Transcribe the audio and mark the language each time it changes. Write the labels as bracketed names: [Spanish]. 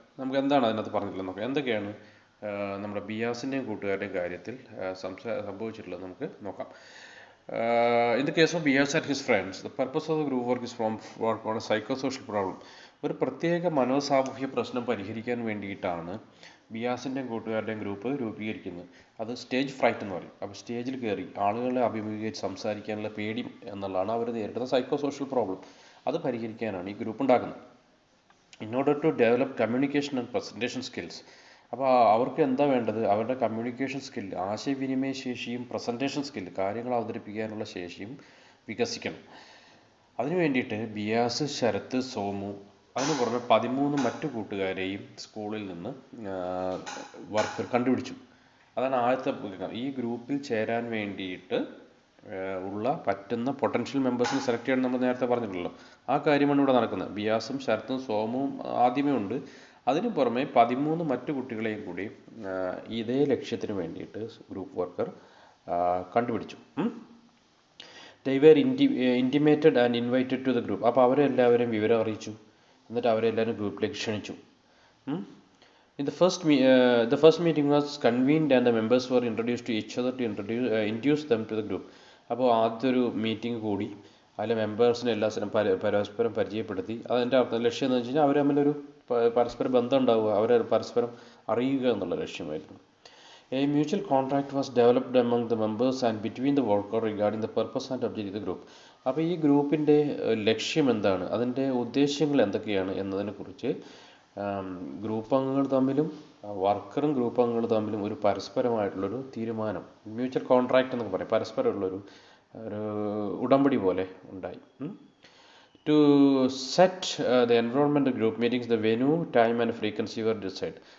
[Malayalam] നമുക്ക് എന്താണ് അതിനകത്ത് പറഞ്ഞിട്ടുള്ളത് നോക്കാം. എന്തൊക്കെയാണ് നമ്മുടെ ബിയാസിൻ്റെയും കൂട്ടുകാരുടെയും കാര്യത്തിൽ സംഭവിച്ചിട്ടുള്ളത് നമുക്ക് നോക്കാം. [English] In the case of Bias and his friends, the purpose of the group work is from work on a psychosocial problem. [Malayalam] ഒരു പ്രത്യേക മനോസാമൂഹ്യ പ്രശ്നം പരിഹരിക്കാൻ വേണ്ടിയിട്ടാണ് ബിയാസിൻ്റെയും കൂട്ടുകാരുടെയും ഗ്രൂപ്പ് രൂപീകരിക്കുന്നത്. അത് സ്റ്റേജ് ഫ്രൈറ്റ് എന്ന് പറയും. അപ്പോൾ സ്റ്റേജിൽ കയറി ആളുകളെ അഭിമുഖീകരിച്ച് സംസാരിക്കാനുള്ള പേടി എന്നുള്ളതാണ് അവർ നേരിടുന്ന സൈക്കോസോഷ്യൽ പ്രോബ്ലം. അത് പരിഹരിക്കാനാണ് ഈ ഗ്രൂപ്പ് ഉണ്ടാക്കുന്നത്. [English] In order to develop communication and presentation skills, [Malayalam] അപ്പോൾ അവർക്ക് എന്താ വേണ്ടത്? അവരുടെ കമ്മ്യൂണിക്കേഷൻ സ്കിൽ, ആശയവിനിമയ ശേഷിയും പ്രസൻറ്റേഷൻ സ്കിൽ, കാര്യങ്ങൾ അവതരിപ്പിക്കാനുള്ള ശേഷിയും വികസിക്കണം. അതിനു വേണ്ടിയിട്ട് ബിയാസ്, ശരത്ത്, സോമു അതിന് പുറമെ 13 മറ്റു കൂട്ടുകാരെയും സ്കൂളിൽ നിന്ന് വർക്കർ കണ്ടുപിടിച്ചു. അതാണ് ആദ്യത്തെ. ഈ ഗ്രൂപ്പിൽ ചേരാൻ വേണ്ടിയിട്ട് ഉള്ള പറ്റുന്ന പൊട്ടൻഷ്യൽ മെമ്പേഴ്സിനെ സെലക്ട് ചെയ്യണം നമ്മൾ നേരത്തെ പറഞ്ഞിട്ടുള്ളൂ. ആ കാര്യമാണ് ഇവിടെ നടക്കുന്നത്. ബിയാസും ശരത്തും സോമുവും ആദ്യമേ ഉണ്ട്. അതിനു പുറമെ 13 മറ്റു കുട്ടികളെയും കൂടി ഇതേ ലക്ഷ്യത്തിന് വേണ്ടിയിട്ട് ഗ്രൂപ്പ് വർക്കർ കണ്ടുപിടിച്ചു. [English] They were intimated and invited to the group. [Malayalam] അപ്പോൾ അവരെല്ലാവരെയും വിവരം അറിയിച്ചു. എന്നിട്ട് അവരെല്ലാവരും ഗ്രൂപ്പിലേക്ക് ക്ഷണിച്ചു. [English] In the first meeting was convened and the members were introduced to each other to introduce them to the group. [Malayalam] അപ്പോൾ ആദ്യത്തെ ഒരു മീറ്റിംഗ് കൂടി അതിലെ മെമ്പേഴ്സിനെ എല്ലാവരും പരസ്പരം പരിചയപ്പെടുത്തി. അതിൻ്റെ ലക്ഷ്യം എന്ന് വെച്ച് കഴിഞ്ഞാൽ അവർ തമ്മിലൊരു പരസ്പര ബന്ധം ഉണ്ടാവുക, അവരെ പരസ്പരം അറിയുക എന്നുള്ള ലക്ഷ്യമായിരുന്നു. [English] A mutual contract was developed among the members and between the worker regarding the purpose and objective of the group. [Malayalam] അപ്പോൾ ഈ ഗ്രൂപ്പിൻ്റെ ലക്ഷ്യം എന്താണ്, അതിൻ്റെ ഉദ്ദേശ്യങ്ങൾ എന്തൊക്കെയാണ് എന്നതിനെക്കുറിച്ച് ഗ്രൂപ്പ് അംഗങ്ങൾ തമ്മിലും വർക്കറും ഗ്രൂപ്പ് അംഗങ്ങൾ തമ്മിലും ഒരു പരസ്പരമായിട്ടുള്ളൊരു തീരുമാനം, മ്യൂച്വൽ കോൺട്രാക്റ്റ് എന്നൊക്കെ പറയും, പരസ്പരമുള്ളൊരു ഉടമ്പടി പോലെ ഉണ്ടായി. [English] To set the environment of group meetings, the venue, time and frequency were decided.